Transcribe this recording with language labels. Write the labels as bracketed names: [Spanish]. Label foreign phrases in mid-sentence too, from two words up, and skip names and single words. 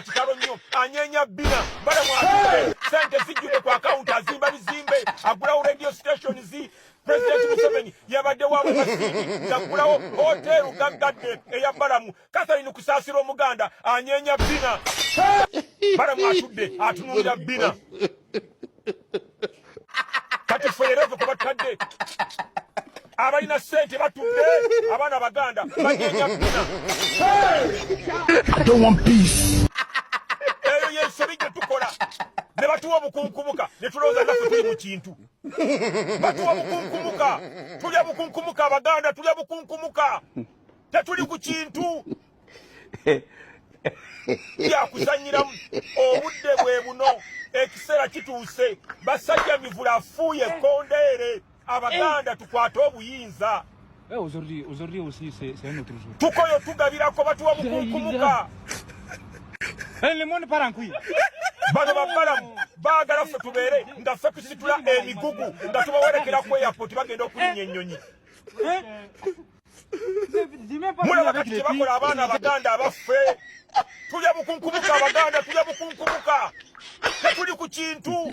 [Ganda] kitalo nnyo anyenya bina balamwatudde sente zijjudde ku akawunti azimba bizimbe agulawo [English] radio stations [Ganda] President Museveni yabadde wawe masini ngakulawo hotelu gaggadde eya balamu Kasarine kusasira omuganda anyenya bina balamu atudde atunulira bina kati feerezo kubatadde abalina sente batudde abaana baganda banyenya bina [English] I don't want peace. [Ganda] eyo yensobi gye tukola ne batuwa obukunkumuka ne tulowooza naffe tuli mu kintu batuwa bukunkumuka tulya bukunkumuka abaganda tulya bukunkumuka tetuli ku kintu byakuzanyiramu obudde bwe buno ekiseera kituuse basajja mivula afuuye ekkondeere abaganda tukwate obuyinza [French] Aujourd'hui aussi, c'est un autre jour. [Ganda] tukoyo tugabirako batuwa bukunkumuka [French] Le monde part en couille. [Ganda] bano babalamu baagala ffe tubeere nga ffe tusitula emigugu nga tubawerekera ku airport bagenda okulinya ennyonyi mulaba kati kye bakola abaana abaganda abaffe tulya bukunkumuka abaganda tulya bukunkumuka tetuli ku kintu